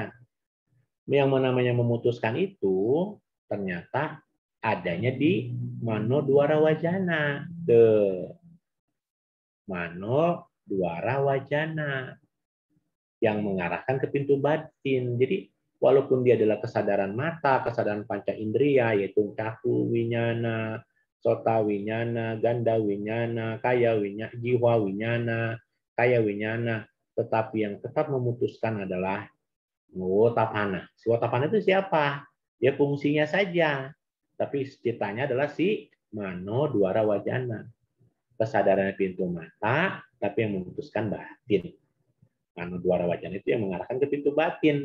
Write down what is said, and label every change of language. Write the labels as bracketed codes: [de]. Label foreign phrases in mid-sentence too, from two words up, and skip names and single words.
[id] Yang namanya memutuskan itu ternyata adanya di [pi] Mano Dwara Wajana. Mano Dwara Wajana [id] yang mengarahkan ke pintu batin. Jadi walaupun dia adalah kesadaran mata, kesadaran panca indera, yaitu [pi] caku winyana, sota winyana, ganda winyana, kaya winyana, [id] jiwa winyana, kaya winyana, tetapi yang tetap memutuskan adalah Wotapana. Si Wotapana itu siapa? Dia fungsinya saja, tapi citanya adalah si [pi] Mano Dwara Wajana. [id] Kesadaran pintu mata, tapi yang memutuskan batin. [pi] Mano Dwara Wajana [id] itu yang mengarahkan ke pintu batin.